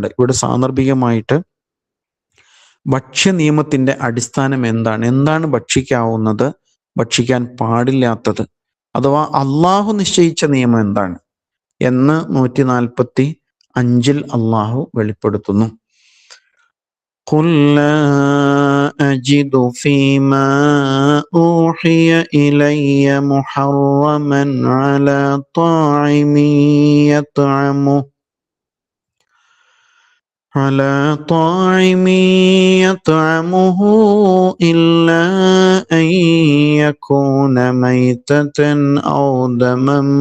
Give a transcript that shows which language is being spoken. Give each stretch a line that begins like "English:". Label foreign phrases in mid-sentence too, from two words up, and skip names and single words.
Malayalam: ഇവിടെ സാന്ദർഭികമായിട്ട് ഭക്ഷ്യ നിയമത്തിന്റെ അടിസ്ഥാനം എന്താണ് ഭക്ഷിക്കാവുന്നത്, ഭക്ഷിക്കാൻ പാടില്ലാത്തത്, അഥവാ അള്ളാഹു നിശ്ചയിച്ച നിയമം എന്താണ് എന്ന് 145 അള്ളാഹു വെളിപ്പെടുത്തുന്നു.
Arabic: قُلْ لَا أَجِدُ فِيمَا أُوحِيَ إِلَيَّ مُحَرَّمًا عَلَى طَاعِمٍ يطعمه إلا أن يكون ميتة أو دما